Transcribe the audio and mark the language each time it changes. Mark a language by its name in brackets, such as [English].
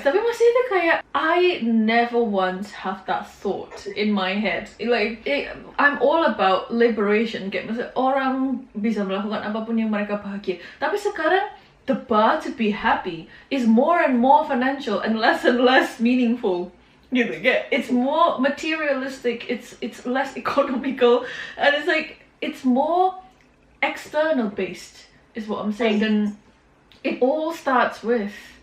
[Indonesian] Tapi masih itu kayak, [English] I never once have that thought in my head. Like, I'm all about liberation. [Indonesian] Kayak maksudnya orang bisa melakukan apapun yang mereka bahagia. Tapi sekarang, [English] the bar to be happy is more and more financial and less meaningful. Gitu, kayak, it's more materialistic. It's less economical, and it's like it's more external based. Is what I'm saying. Dan it all starts with